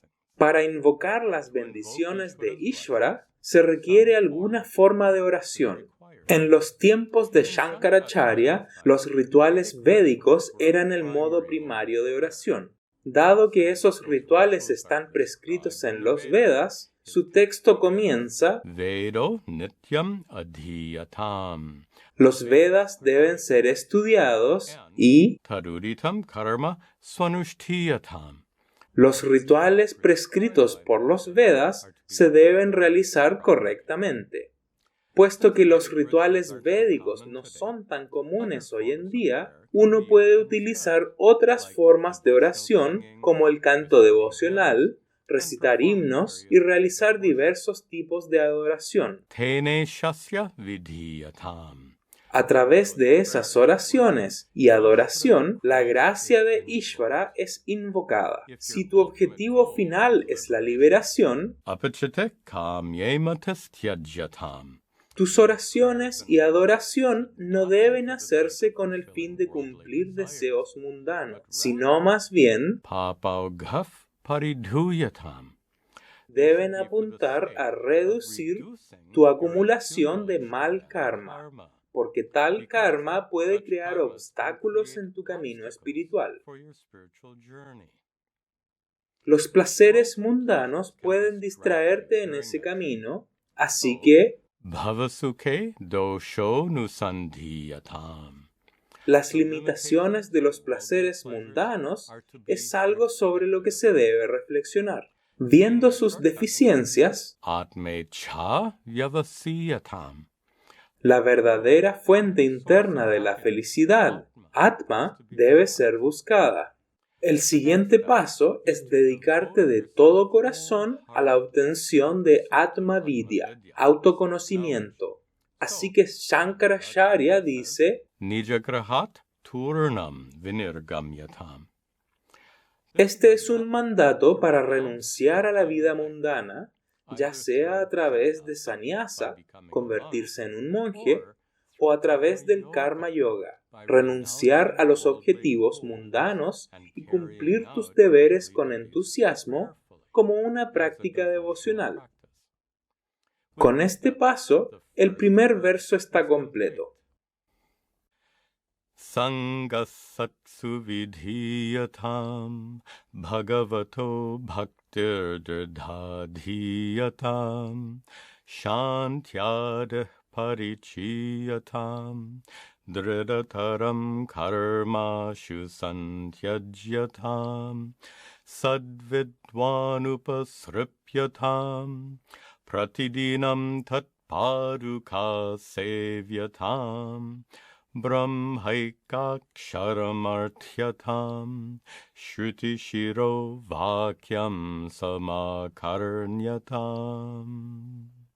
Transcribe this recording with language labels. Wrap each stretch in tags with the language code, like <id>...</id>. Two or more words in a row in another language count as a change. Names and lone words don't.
<es>Para invocar las bendiciones de Ishvara, se requiere alguna forma de oración. En los tiempos de Shankaracharya, los rituales védicos eran el modo primario de oración. Dado que esos rituales están prescritos en los Vedas, Su texto comienza:</es> <sa>Vedo nityam adhiyatam.</sa> <es>los Vedas deben ser estudiados y</es> <sa>Taduditam karma swanushtiyatam.</sa> <es>los rituales prescritos por los Vedas se deben realizar correctamente. Puesto que los rituales védicos no son tan comunes hoy en día, uno puede utilizar otras formas de oración como el canto devocional, recitar himnos y realizar diversos tipos de adoración.</es> <sa>Tene shasya vidhiyatam.</sa> <es>A través de esas oraciones y adoración, la gracia de Ishvara es invocada. Si tu objetivo final es la liberación,</es> <sa>Apachate kamyematas tyajyatam.</sa> <es>tus oraciones y adoración no deben hacerse con el fin de cumplir deseos mundanos, sino más bien</es> <sa>Papaugaf paridhuyatam.</sa> <es>deben apuntar a reducir tu acumulación de mal karma, porque tal karma puede crear obstáculos en tu camino espiritual. Los placeres mundanos pueden distraerte en ese camino, así que</es> <sa>Bhavasukhe dosho nusandhiyatam.</sa> <es>las limitaciones de los placeres mundanos es algo sobre lo que se debe reflexionar. Viendo sus deficiencias,</es> <sa>Atmecha yavasiyatam.</sa> <es>la verdadera fuente interna de la felicidad, Atma, debe ser buscada. El siguiente paso es dedicarte de todo corazón a la obtención de</es> <sa>Atma Vidya,</sa> <es>autoconocimiento. Así que Shankaracharya dice:</es> <sa>Nijagrahat turnam vinirgamyatam.</sa> <es>este es un mandato para renunciar a la vida mundana, ya sea a través de sannyasa, convertirse en un monje, o a través del</es> <sa>karma yoga,</sa> <es>renunciar a los objetivos mundanos y cumplir tus deberes con entusiasmo como una práctica devocional. Con este paso, el primer verso está completo.</es> <sa>Sangasatsu vidhiyatam bhagavato bhaktir dridhadhiyatam shantyad parichiyatam dridataram karmashu santyajyatam sadvidvanupasripyatam pratidinam tatpaduka sevyatam Brahmaikaksaramarthyatam Shruti Shiro Vakyam Samakarnyatam.</sa>